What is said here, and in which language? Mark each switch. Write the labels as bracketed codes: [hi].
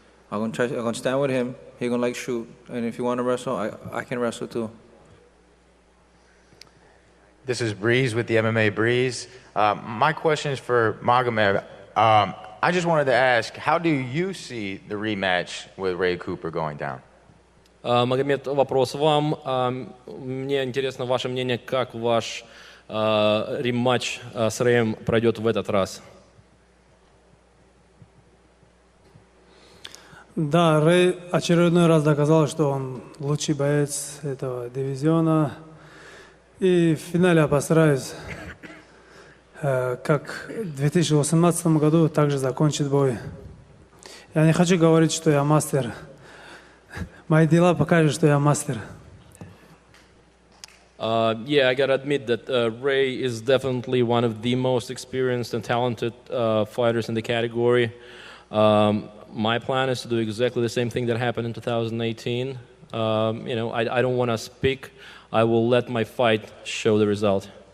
[en] I'm going to stand with him. He's going to shoot. And if you want to wrestle, I can wrestle too. This is Breeze with the MMA Breeze. My question is for Magomed. I just wanted to ask, how do you see the rematch with Ray Cooper going down? [ru] Магомед, вопрос вам. Мне интересно ваше мнение, как ваш рематч с Рэем пройдет в этот раз. Да, Рэй очередной раз доказал, что он лучший боец этого дивизиона. И в финале я постараюсь, как в 2018 году, также закончить бой. Я не хочу говорить, что я мастер. Мои дела покажут, что я мастер. [en] Yeah, I gotta admit that Ray is definitely one of the most experienced and talented fighters in the category. My plan is to do exactly the same thing that happened in 2018. I don't want to speak. I will let my fight show the result.